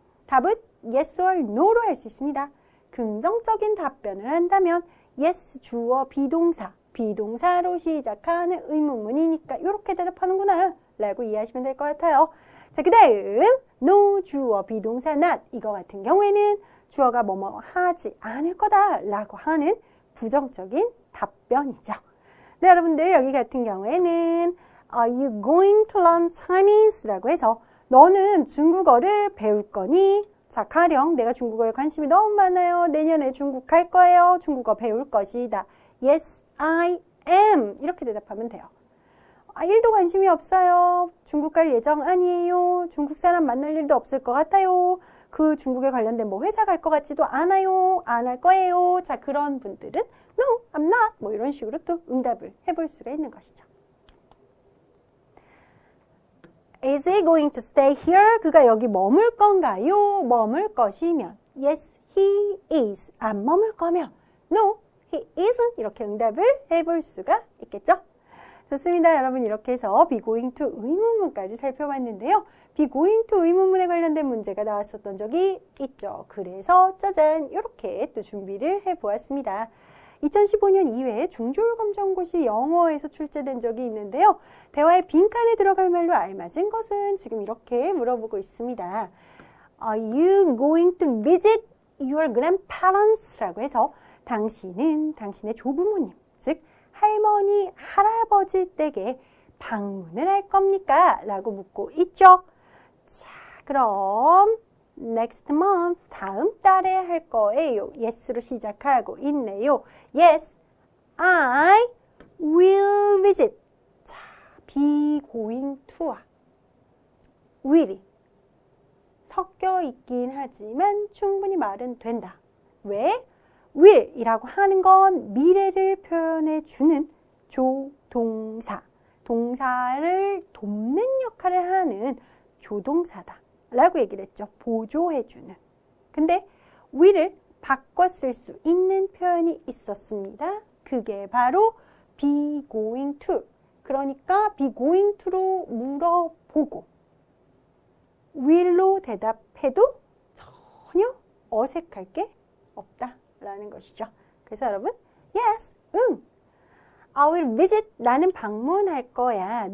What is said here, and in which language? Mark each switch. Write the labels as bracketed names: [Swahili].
[Korean] 답은 [English] yes or no [Korean] 로 할 수 있습니다. 긍정적인 답변을 한다면 yes 주어 비동사 비동사로 시작하는 의문문이니까 이렇게 대답하는구나 라고 이해하시면 될 것 같아요. 자, 그 다음 no 주어 비동사 not 이거 같은 경우에는 주어가 뭐뭐 하지 않을 거다 라고 하는 부정적인 답변이죠. 네, 여러분들 여기 같은 경우에는 [English] Are you going to learn Chinese? [Korean] 라고 해서 너는 중국어를 배울 거니? 자, 가령 내가 중국어에 관심이 너무 많아요. 내년에 중국 갈 거예요. 중국어 배울 것이다. [English] Yes, I am. [Korean] 이렇게 대답하면 돼요. 1도 관심이 없어요. 중국 갈 예정 아니에요. 중국 사람 만날 일도 없을 것 같아요. 그 중국에 관련된 뭐 회사 갈 것 같지도 않아요. 안 할 거예요. 자, 그런 분들은 [English] No, I'm not. [Korean] 뭐 이런 식으로 또 응답을 해볼 수가 있는 것이죠. [English] Is he going to stay here? [Korean] 그가 여기 머물 건가요? 머물 것이면 [English] Yes, he is. [Korean] 안 머물 거면 [English] No, he isn't. [Korean] 이렇게 응답을 해볼 수가 있겠죠. 좋습니다. 여러분 이렇게 해서 be going to 의문문까지 살펴봤는데요. be going to 의문문에 관련된 문제가 나왔었던 적이 있죠. 그래서 짜잔 이렇게 또 준비를 해보았습니다. 2015년 이외에 중졸검정고시 영어에서 출제된 적이 있는데요. 대화의 빈칸에 들어갈 말로 알맞은 것은 지금 이렇게 물어보고 있습니다. [English] Are you going to visit your grandparents? [Korean] 라고 해서 당신은 당신의 조부모님, 즉 할머니, 할아버지 댁에 방문을 할 겁니까? 라고 묻고 있죠. 자, 그럼 [English] next month, [Korean] 다음 달에 할 거예요. yes로 시작하고 있네요. [English] Yes, I will visit. [Korean] 자, be going to와 will이 섞여 있긴 하지만 충분히 말은 된다. 왜? will이라고 하는 건 미래를 표현해 주는 조동사, 동사를 돕는 역할을 하는 조동사다 라고 얘기를 했죠. 보조해주는. 근데 will을 바꿔 쓸 수 있는 표현이 있었습니다. 그게 바로 be going to. 그러니까 be going to로 물어보고 will로 대답해도 전혀 어색할 게 없다 라는 것이죠. 그래서 여러분 yes, 응. [English] I will visit, [Korean] 나는 방문할 거야.